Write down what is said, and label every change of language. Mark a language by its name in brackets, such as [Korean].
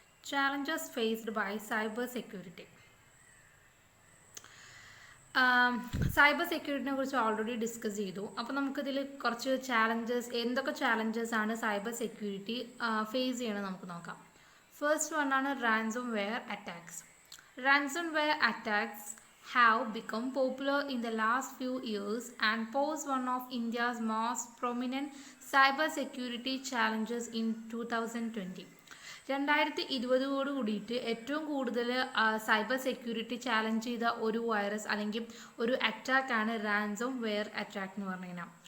[English] Challenges faced by cyber security. [Malayalam] Cyber സെക്യൂരിറ്റിനെ കുറിച്ച് already discuss ചെയ്തു. അപ്പോൾ നമുക്കിതിൽ കുറച്ച് എന്തൊക്കെ ചാലഞ്ചസ് ആണ് സൈബർ സെക്യൂരിറ്റി ഫേസ് ചെയ്യണമെന്ന് നമുക്ക് നോക്കാം. ഫസ്റ്റ് വൺ ആണ് ransom wear attacks. [English] Ransomware attacks have become popular in the last few years and pose one of India's most prominent cybersecurity challenges in 2020. [Malayalam] 2020 കൂടിയിട്ട് ഏറ്റവും കൂടുതൽ സൈബർ സെക്യൂരിറ്റി ചാലഞ്ച് ചെയ്ത ഒരു virus അല്ലെങ്കിൽ ഒരു അറ്റാക്കാണ് റാൻസം വെയർ അറ്റാക്ക് എന്ന് പറഞ്ഞു കഴിഞ്ഞാൽ.